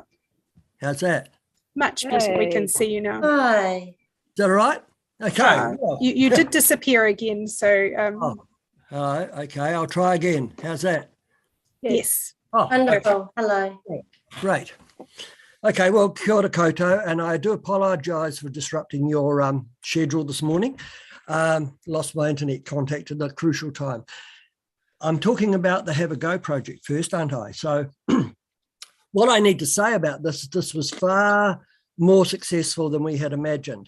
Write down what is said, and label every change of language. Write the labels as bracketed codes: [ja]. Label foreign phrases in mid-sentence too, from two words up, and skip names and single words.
[en] How's that? Much better. We can see you now. Hi. Is that all right? Okay. You did disappear again, so. Okay, I'll try again. How's that? Yes. Oh, wonderful. Okay. Hello. Great. Okay, well, [mi] kia ora koutou, [en] and I do apologise for disrupting your schedule this morning. Lost my internet contact at a crucial time. I'm talking about the Have a Go project first, aren't I? So what I need to say about this was far more successful than we had imagined.